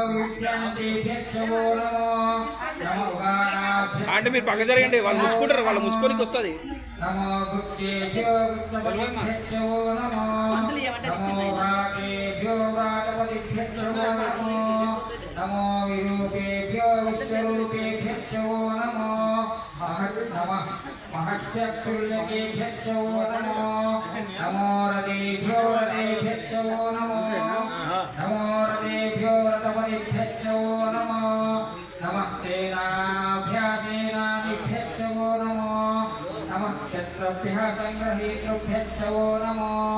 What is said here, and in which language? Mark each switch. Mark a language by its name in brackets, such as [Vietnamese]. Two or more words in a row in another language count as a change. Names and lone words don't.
[Telugu] అంటే మీరు పక్క జరగండి, వాళ్ళు ముచ్చుకుంటారు, వాళ్ళు ముచ్చుకోనికి వస్తుంది. [Sanskrit] नमो विरूपेभ्यो विश्वरूपेभ्यो नमो नमः महत्यक्षुल्यकेभ्यो नमो नमो रतेभ्यो रतेभ्यो नमो नमो रतेभ्यो रतपतिभ्यो नमो नमः सेनाभ्यासेनानिभ्यो नमो नमः क्षत्रभ्यः संग्रहीतृभ्यो नमो